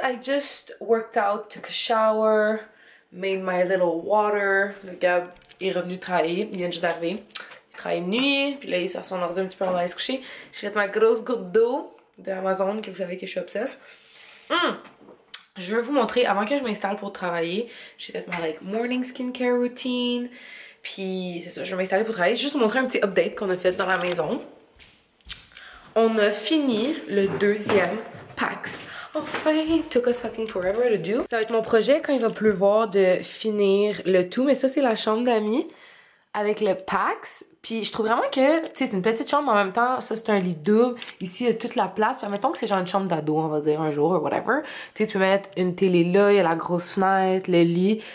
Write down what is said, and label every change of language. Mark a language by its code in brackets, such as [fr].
[en] I just worked out, took a shower, made my little water. [fr] Le gars est revenu travailler, il vient juste d'arriver. Il travaille de nuit, puis là il sort son ordi un petit peu avant d'aller se coucher. J'ai fait ma grosse goutte d'eau de Amazon, que vous savez que je suis obsesse. Je veux vous montrer, avant que je m'installe pour travailler, j'ai fait ma [en] like morning skincare routine. [fr] Puis c'est ça, je vais m'installer pour travailler. Juste vous montrer un petit update qu'on a fait dans la maison. On a fini le deuxième PAX. Enfin, [en] it took us fucking forever to do. [fr] Ça va être mon projet quand il va pleuvoir de finir le tout. Mais ça, c'est la chambre d'amis avec le PAX. Puis je trouve vraiment que, tu sais, c'est une petite chambre, mais en même temps, ça c'est un lit double. Ici, il y a toute la place. Puis admettons que c'est genre une chambre d'ado, on va dire, un jour, ou whatever. Tu sais, tu peux mettre une télé là, il y a la grosse fenêtre, le lit.